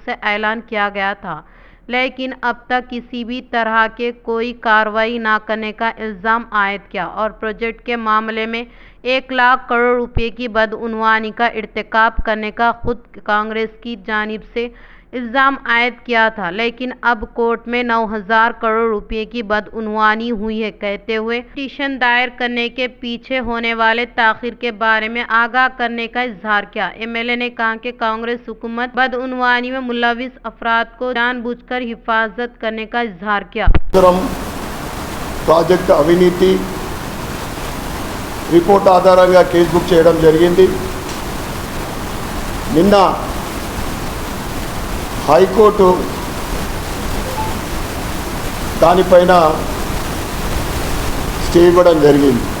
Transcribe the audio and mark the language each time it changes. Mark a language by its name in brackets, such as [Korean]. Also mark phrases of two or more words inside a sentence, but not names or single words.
[Urdu] سے اعلان کیا گیا تھا، لیکن اب تک کسی بھی طرح کے کوئی کارروائی نہ کرنے کا الزام عائد کیا اور پروجیکٹ کے معاملے میں 1 لاکھ کروڑ روپے کی بدعنوانی کا ارتکاب کرنے کا خود کانگریس کی جانب سے الزام عائد کیا تھا، لیکن اب کورٹ میں 9000 کروڑ روپے کی بدعنوانی ہوئی ہے کہتے ہوئے پٹیشن دائر کرنے کے پیچھے ہونے والے تاخیر کے بارے میں آگاہ کرنے کا اظہار کیا۔ MLA نے کہا کہ کانگریس حکومت بدعنوانی میں ملوث افراد کو جان بوجھ کر حفاظت کرنے کا اظہار کیا۔ [Telugu] ప్రాజెక్ట్ అవినీతి రిపోర్ట్ ఆధారంగా కేసు బుక్ చేయడం జరిగింది। నిన్న హైకోర్టు దానిపైన స్టే ఇవ్వడం జరిగింది।